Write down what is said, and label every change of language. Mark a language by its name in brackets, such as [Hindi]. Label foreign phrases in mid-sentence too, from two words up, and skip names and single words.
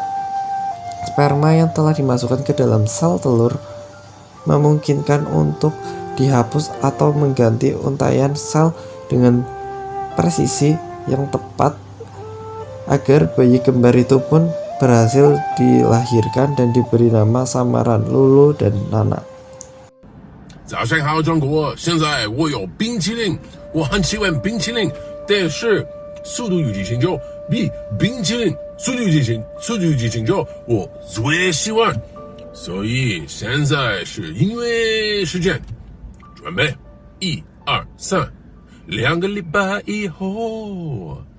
[Indonesian] sperma yang telah dimasukkan ke dalam sel telur memungkinkan untuk dihapus atau mengganti untaian sel dengan presisi yang tepat agar bayi kembar itu pun berhasil dilahirkan dan diberi nama samaran Lulu dan Nana. [Chinese] 早上好，中国！现在我有冰淇淋，我很喜欢冰淇淋，但是《速度与激情9》比冰淇淋《速度与激情9》我最喜欢，所以现在是音乐时间，准备，1、2、3，2个礼拜以后。